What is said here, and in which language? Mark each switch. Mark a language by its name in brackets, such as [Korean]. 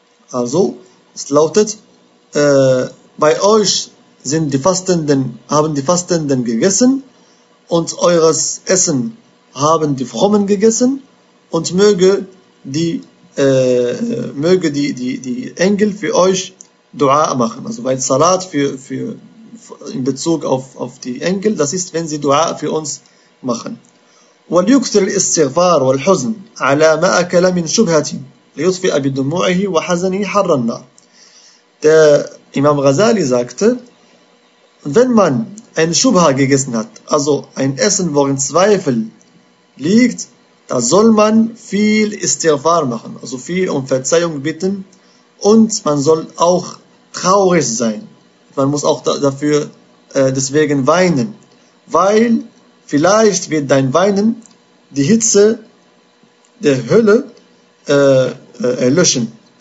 [German] Also es lautet, bei euch sind die Fastenden, haben die Fastenden gegessen, und eures Essen haben die Frommen gegessen, und möge die Engel für euch Dua machen. Also weil Salat für in Bezug auf die Engel, das ist, wenn sie Dua für uns machen. [Arabic] وَلْيُكْثِرِ الْإِسْتِغْفَارُ وَالْحُزْنُ عَلَى مَا أَكَلَ مِنْ شُبْهَةٍ لِيُطْفِئَ بِدُمُوعِهِ وَحَزَنِهِ حَرَّ النَّارِ. [German] Der Imam Ghazali sagte, wenn man ein Shubha gegessen hat, also ein Essen, worin Zweifel liegt, da soll man viel Istighfar machen, also viel um Verzeihung bitten, und man soll auch traurig sein. Man muss auch dafür deswegen weinen, weil vielleicht wird dein Weinen die Hitze der Hölle erlöschen.